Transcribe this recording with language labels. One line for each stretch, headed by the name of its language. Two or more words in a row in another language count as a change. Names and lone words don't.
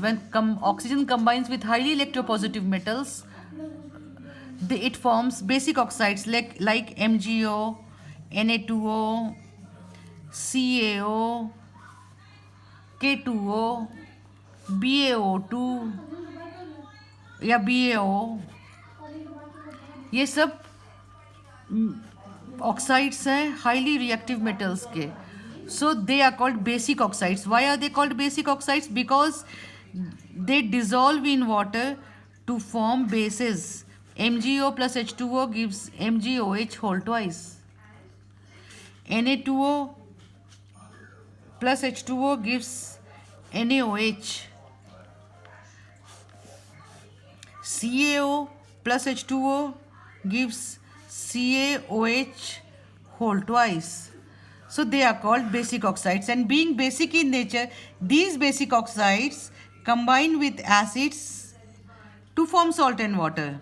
English: When oxygen combines with highly electropositive metals, it forms basic oxides like MgO, Na2O, CaO, K2O, BaO2 या BaO.
Hindi: ये सब oxides हैं
English: highly reactive metals
Hindi: के.
English: So they are called basic oxides. Why are they called basic oxides? Because they dissolve in water to form bases. MgO plus H2O gives MgOH whole twice. Na2O plus H2O gives NaOH. CaO plus H2O gives CaOH whole twice. So they are called basic oxides, and being basic in nature, these basic oxides combine with acids to form salt and water.